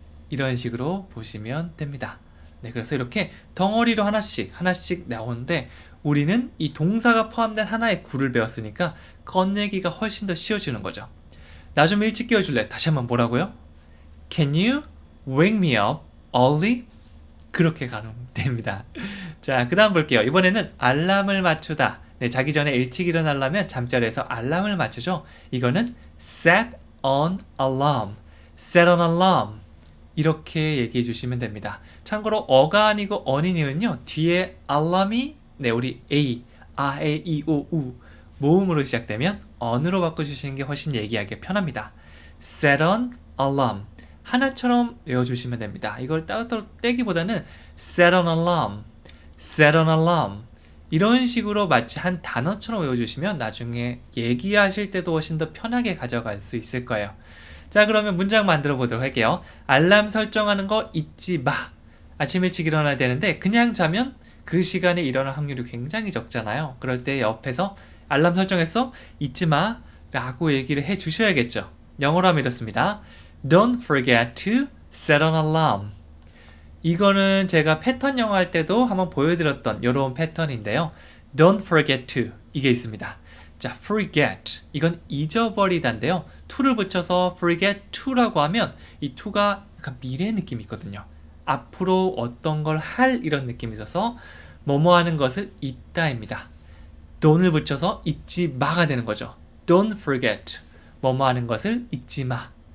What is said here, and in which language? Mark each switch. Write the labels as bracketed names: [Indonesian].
[Korean] 이런 식으로 보시면 됩니다. 네, 그래서 이렇게 덩어리로 하나씩 나오는데 우리는 이 동사가 포함된 하나의 구를 배웠으니까 건네기가 훨씬 더 쉬워지는 거죠. 나 좀 일찍 깨워줄래? 다시 한번 뭐라고요? [English] Can you wake me up early? [Korean] 그렇게 가는 됩니다. 자, 그 다음 볼게요. 이번에는 알람을 맞추다. 네, 자기 전에 일찍 일어나려면 잠자리에서 알람을 맞추죠. 이거는 [English] set an alarm. set an alarm. [Korean] 이렇게 얘기해 주시면 됩니다. 참고로 어가 아니고 언이니은요. 뒤에 알람이 네, 우리 A, 아, 에, 이, 오, 우 모음으로 시작되면 언으로 바꿔주시는 게 훨씬 얘기하기 편합니다. [English] set an alarm. [Korean] 하나처럼 외워주시면 됩니다. 이걸 따로 떼기보다는 set an alarm, set an alarm 이런 식으로 마치 한 단어처럼 외워주시면 나중에 얘기하실 때도 훨씬 더 편하게 가져갈 수 있을 거예요. 자, 그러면 문장 만들어 보도록 할게요. 알람 설정하는 거 잊지 마. 아침 일찍 일어나야 되는데 그냥 자면 그 시간에 일어날 확률이 굉장히 적잖아요. 그럴 때 옆에서 알람 설정했어? 잊지 마 라고 얘기를 해 주셔야겠죠. 영어로 하면 이렇습니다. [English] Don't forget to set an alarm. [Korean] 이거는 제가 패턴 영어 할 때도 한번 보여드렸던 이런 패턴인데요. [English] Don't forget to [Korean] 이게 있습니다. 자, forget 이건 잊어버리다인데요. to를 붙여서 forget to라고 하면 이 to가 약간 미래 느낌이 있거든요. 앞으로 어떤 걸 할 이런 느낌이 있어서 뭐뭐 하는 것을 잊다입니다. don't을 붙여서 잊지 마가 되는 거죠. Don't forget 뭐뭐 하는 것을 잊지 마.